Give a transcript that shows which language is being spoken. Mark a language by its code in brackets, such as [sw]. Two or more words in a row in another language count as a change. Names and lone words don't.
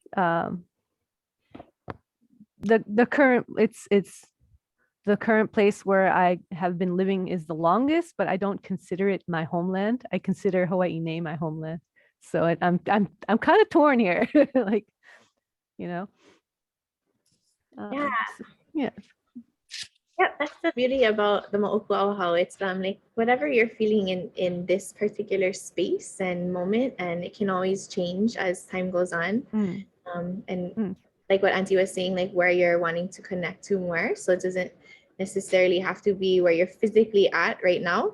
[en] The current the current place where I have been living is the longest, but I don't consider it my homeland. I consider Hawaii my homeland. So I'm kind of torn here, like, Yeah. yeah. Yeah, that's the beauty about the moʻokūʻauhau. It's like whatever you're feeling in this particular space and moment, and it can always change as time goes on. Mm, And mm. like what Auntie was saying, like where you're wanting to connect to more. So it doesn't necessarily have to be where you're physically at right now.